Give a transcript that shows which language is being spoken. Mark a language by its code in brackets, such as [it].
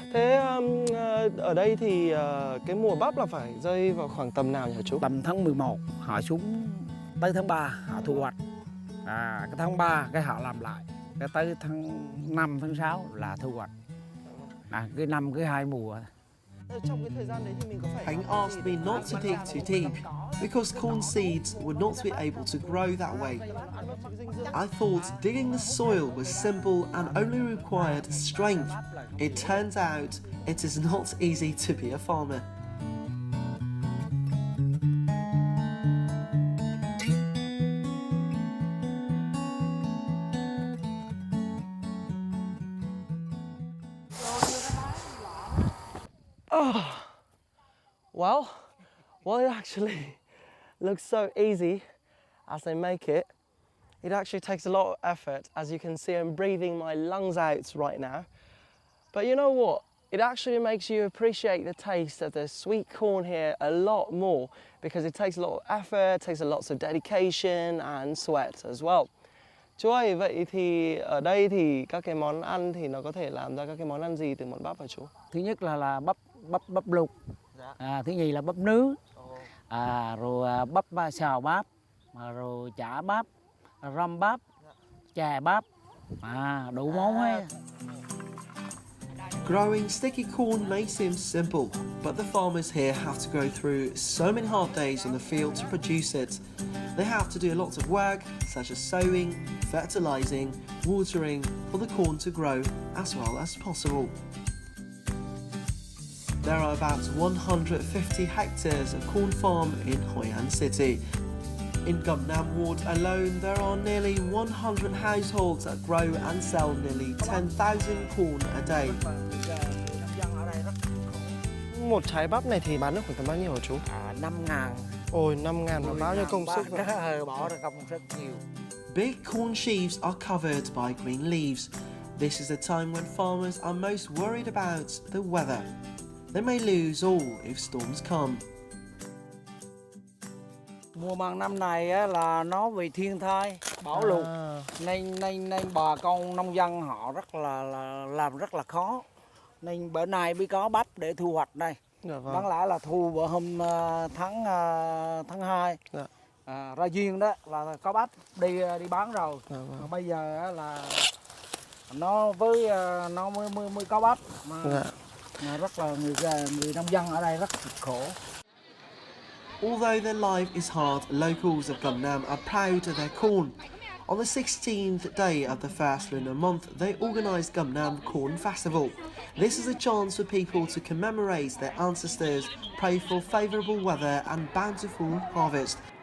[vi] Thế ở đây thì cái mùa bắp là phải rơi vào khoảng tầm nào nhỉ chú? Tầm tháng 11 họ xuống tới tháng 3 họ thu hoạch. Cái tháng 3 cái họ làm lại. Cái tới tháng 5 tháng 6 là thu hoạch. Cái năm cái 2 mùa. Trong cái thời gian đấy thì mình có phải [en] Hạnh asked me not to dig too deep because corn seeds would not be able to grow that way. I thought digging the soil was simple and only required strength. It turns out it is not easy to be a farmer. Well, it actually looks so easy as they make it. It actually takes a lot of effort. As you can see, I'm breathing my lungs out right now. But you know what? It actually makes you appreciate the taste of the sweet corn here a lot more because it takes a lot of effort, takes a lot of dedication and sweat as well. [vi] Chú ơi, vậy thì ở đây thì các cái món ăn thì nó có thể làm ra các cái món ăn gì từ món bắp hả chú? Thứ nhất là bắp luộc. Thứ nhì là bắp nướng. Rồi bắp xào bắp, rồi chả bắp, răm bắp, chè bắp. Đủ món ấy. [en] Growing sticky corn may seem simple, but the farmers here have to go through so many hard days on the field to produce it. They have to do lots of work, such as sowing, fertilizing, watering, for the corn to grow as well as possible. There are about 150 hectares of corn farm in Hoi An City. In Gum Nam Ward alone, there are nearly 100 households that grow and sell nearly 10,000 corn a day. [vi] Một trái bắp này thì bán được khoảng tầm bao nhiêu hả chú? 5.000. Ôi, 5.000 mà bao nhiêu công sức vậy? Bỏ ra công sức nhiều. [en] Big corn sheaves are covered by green leaves. This is the time when farmers are most worried about the weather. They may lose all if storms come. [vi] Mùa màng năm này á, là nó vì thiên tai, bão lụt nên bà con nông dân họ làm rất là khó. Nên bữa nay mới có bắp để thu hoạch đây. Dạ vâng. Đáng lẽ là thu vào hôm tháng 2. Dạ. Ra duyên đó là có bắp đi bán rồi. Dạ vâng. Mà bây giờ á, là nó mới có bắp mà, Dạ. mà rất là người nông dân ở đây rất khổ. [en] Although their life is hard, locals of Gum Nam are proud of their corn. On the 16th day of the first lunar month, they organised Gum Nam Corn Festival. This is a chance for people to commemorate their ancestors, pray for favourable weather and bountiful harvest.